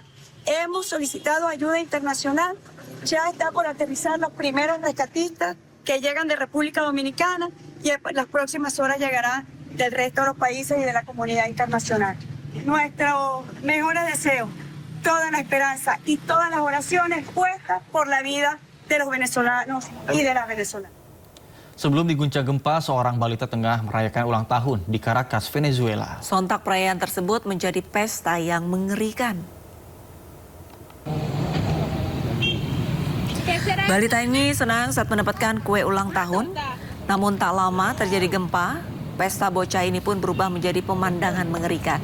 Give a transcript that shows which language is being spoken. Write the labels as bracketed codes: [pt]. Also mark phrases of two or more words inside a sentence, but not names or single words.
[es] Hemos solicitado ayuda internacional, ya está por aterrizar los primeros rescatistas que llegan de República Dominicana y en las próximas horas llegarán del resto de los países y de la comunidad internacional. Nuestros mejores deseos, toda la esperanza y todas las oraciones puestas por la vida de los venezolanos y de las venezolanas. [id] Sebelum diguncang gempa, seorang balita tengah merayakan ulang tahun di Caracas, Venezuela. Sontak perayaan tersebut menjadi pesta yang mengerikan. Balita ini senang saat mendapatkan kue ulang tahun, namun tak lama terjadi gempa, pesta bocah ini pun berubah menjadi pemandangan mengerikan.